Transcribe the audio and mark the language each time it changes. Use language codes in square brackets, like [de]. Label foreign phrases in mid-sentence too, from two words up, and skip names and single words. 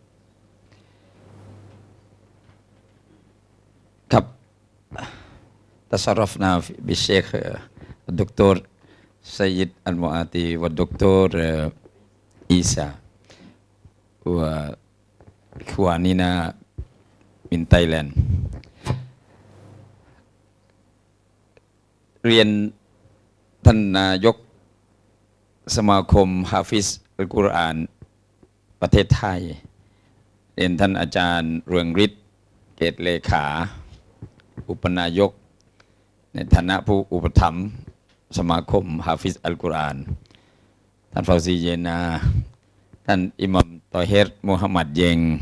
[ar] ครับ تصرفنا بالشيخ الدكتور سيد المؤاتي والدكتور عيسى وإخواننا من تايلاند [th] เรียนท่านนายกสมา คมฮาฟิซอัลกุรอานประเทศไทยเรียนท่านอาจารย์เรืองฤทธิ์เกตเลขาอุปนายกในฐานะผู้อุปถัมภ์สมาคมฮาฟิซอัลกุรอานท่านฟาวซีเยนาท่านอิหมัมตอเฮรมูฮัมหมัดเยง